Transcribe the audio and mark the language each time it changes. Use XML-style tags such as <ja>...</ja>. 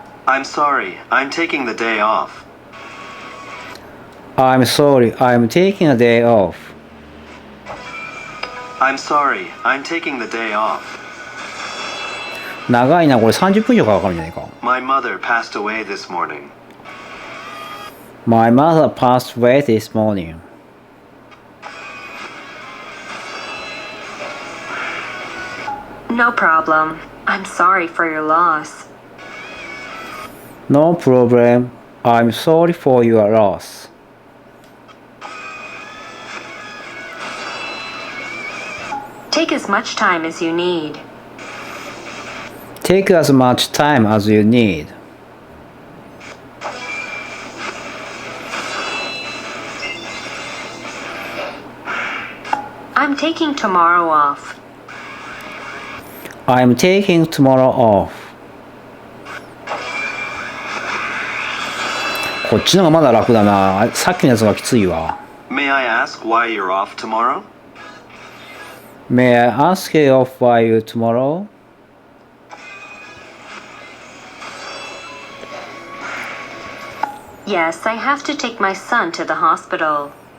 <en>I'm sorry, I'm taking the day off. I'm sorry, I'm taking a day off. I'm sorry, I'm taking the day off.</en> <ja>長いな、これ30分以上かかるんじゃないか。</ja> <en>My mother passed away this morning. My mother passed away this morning. No problem. I'm sorry for your loss. No problem. I'm sorry for your loss. Take as much time as you need. Take as much time as you need. I'm taking tomorrow off. I'm taking tomorrow off.</en> <ja>こっちのがまだ楽だな。さっきのやつがきついわ。</ja> <en>May I ask why you're off tomorrow? May I ask you off by you tomorrow? Yes, I have to take my son to the hospital.</en>